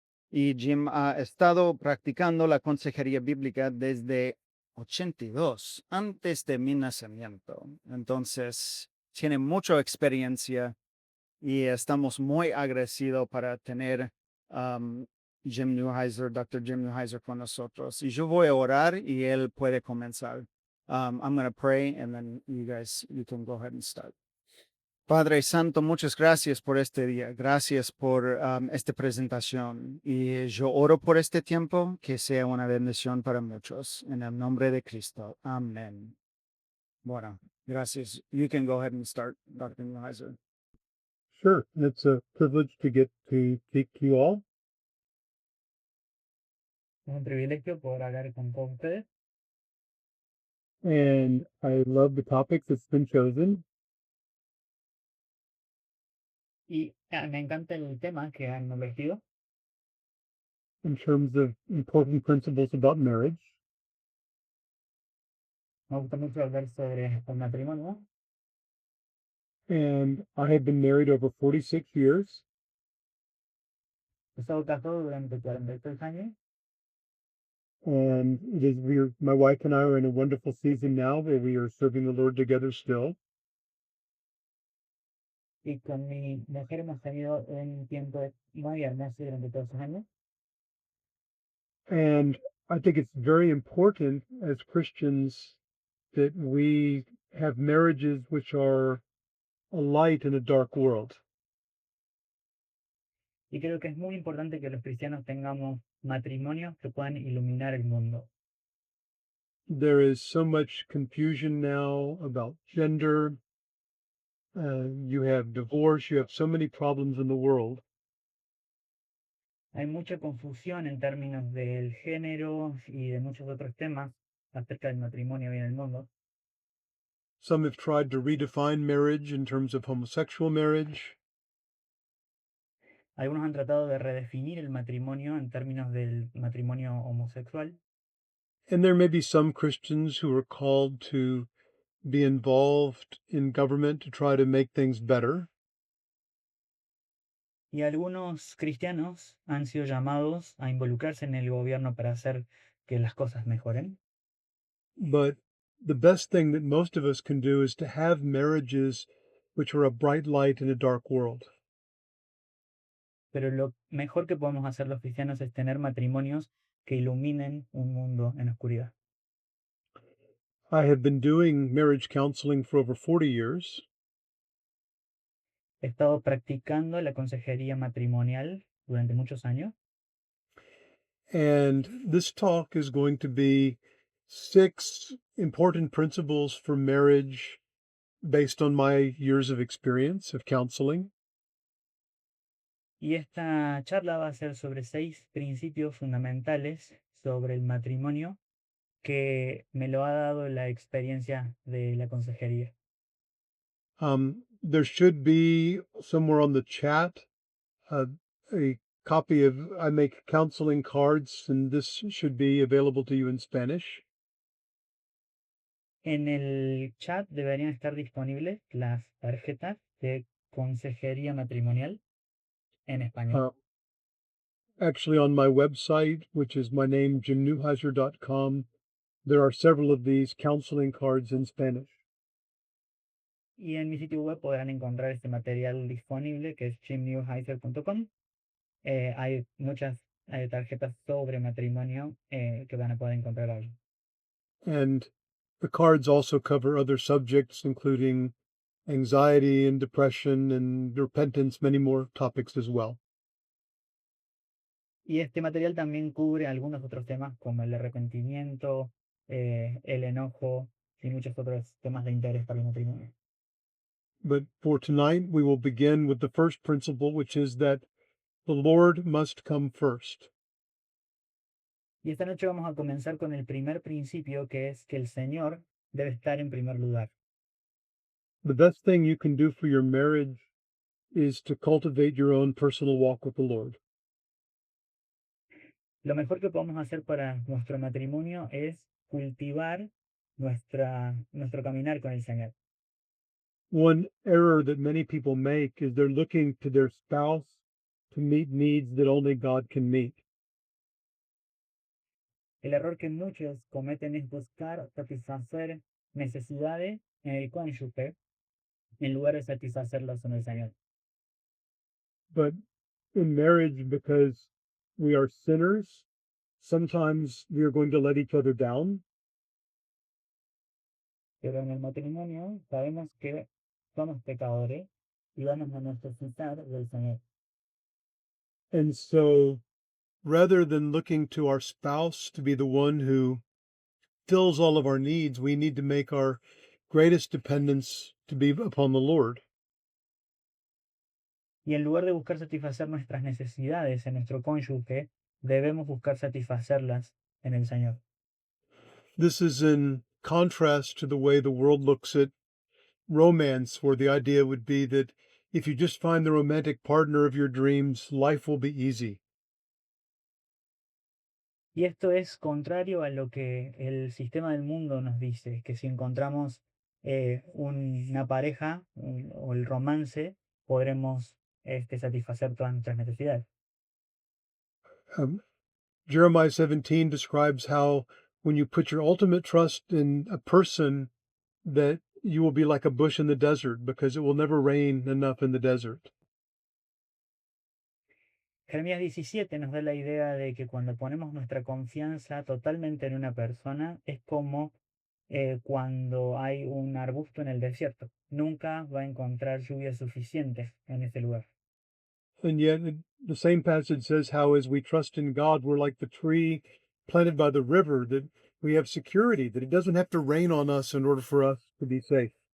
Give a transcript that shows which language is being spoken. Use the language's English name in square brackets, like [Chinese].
[Spanish] Y Jim ha estado practicando la consejería bíblica desde 82, antes de mi nacimiento. Entonces, tiene mucha experiencia y estamos muy agradecidos para tener um, Jim Neuheiser, Dr. Jim Neuheiser con nosotros. Y yo voy a orar y él puede comenzar. [English] I'm going to pray and then you can go ahead and start. [Spanish] Padre Santo, muchas gracias por este día. Gracias por esta presentación. Y yo oro por este tiempo, que sea una bendición para muchos. En el nombre de Cristo. Amén. Bueno, gracias. [English] You can go ahead and start, Dr. Neuheiser. Sure. It's a privilege to get to speak to you all. [Spanish] Es un privilegio poder hablar con todos ustedes [English] And I love the topics that's been chosen. [Spanish] y me encanta el tema que han elegido [English] In terms of important principles about marriage. [Spanish] Me gusta mucho hablar sobre el matrimonio. [English] And I have been married over 46 years. [Spanish] He estado casado durante 43 años [English] And my wife and I are in a wonderful season now where we are serving the Lord together still. [Spanish] y con mi mujer hemos tenido un tiempo muy hermoso durante todos esos años. [English] And I think it's very important as Christians that we have marriages which are a light in a dark world. [Spanish] Y creo que es muy importante que los cristianos tengamos matrimonios que puedan iluminar el mundo. [English] There is so much confusion now about gender. You have divorce. You have so many problems in the world. [Spanish] Hay mucha confusión en términos del género y de muchos otros temas acerca del matrimonio hoy en el mundo. [English] Some have tried to redefine marriage in terms of homosexual marriage. [Spanish] Algunos han tratado de redefinir el matrimonio en términos del matrimonio homosexual. [English] And there may be some Christians who are called to be involved in government to try to make things better. [Spanish] Y algunos cristianos han sido llamados a involucrarse en el gobierno para hacer que las cosas mejoren. [English] But the best thing that most of us can do is to have marriages which are a bright light in a dark world. [Spanish] Pero lo mejor que podemos hacer los cristianos es tener matrimonios que iluminen un mundo en oscuridad. [English] I have been doing marriage counseling for over 40 years. [Spanish] He estado practicando la consejería matrimonial durante muchos años. [English] And this talk is going to be 6 important principles for marriage based on my years of experience of counseling. [Spanish] Y esta charla va a ser sobre 6 principios fundamentales sobre el matrimonio que me lo ha dado la experiencia de la consejería. [English] There should be somewhere on the chat a copy of I make counseling cards, and this should be available to you in Spanish. [Spanish] En el chat deberían estar disponibles las tarjetas de consejería matrimonial en español. [English] Actually, on my website, which is my name, jimnewheiser.com, there are several of these counseling cards in Spanish. [Spanish] Y en mi sitio web podrán encontrar este material disponible que es jimnewheiser.com. Hay muchas tarjetas sobre matrimonio que van a poder encontrar ahí. [English] And the cards also cover other subjects, including anxiety and depression and repentance, many more topics as well. [Spanish] Y este material también cubre algunos otros temas como el arrepentimiento, el enojo y muchos otros temas de interés para el matrimonio. [English] But for tonight, we will begin with the first principle, which is that the Lord must come first. [Spanish] Y esta noche vamos a comenzar con el primer principio, que es que el Señor debe estar en primer lugar. [English] The best thing you can do for your marriage is to cultivate your own personal walk with the Lord. [Spanish] Lo mejor que podemos hacer para nuestro matrimonio es cultivar nuestro caminar con el Señor. [English] One error that many people make is they're looking to their spouse to meet needs that only God can meet. [Spanish] El error que muchos cometen es buscar satisfacer necesidades en el cónyuge en lugar de satisfacerlas en el Señor. [English] But in marriage, because we are sinners, sometimes we are going to let each other down. [Spanish] Pero en el matrimonio sabemos que somos pecadores y vamos a necesitar del Señor. [English] And so rather than looking to our spouse to be the one who fills all of our needs, we need to make our greatest dependence to be upon the Lord. [Spanish] Y en lugar de buscar satisfacer nuestras necesidades en nuestro cónyuge, debemos buscar satisfacerlas en el Señor. [English] This is in contrast to the way the world looks at romance, where the idea would be that if you just find the romantic partner of your dreams, life will be easy. [Spanish] Y esto es contrario a lo que el sistema del mundo nos dice, que si encontramos una pareja o el romance, podremos satisfacer todas nuestras necesidades. [English] Um, Jeremiah 17 describes how when you put your ultimate trust in a person, that you will be like a bush in the desert because it will never rain enough in the desert. [Spanish] Jeremías 17 nos da la idea de que cuando ponemos nuestra confianza totalmente en una persona, es como cuando hay un arbusto en el desierto. Nunca va a encontrar lluvia suficiente en ese lugar. [English] And yet, the same passage says how, as we trust in God, we're like the tree planted by the river, that we have security, that it doesn't have to rain on us in order for us to be safe.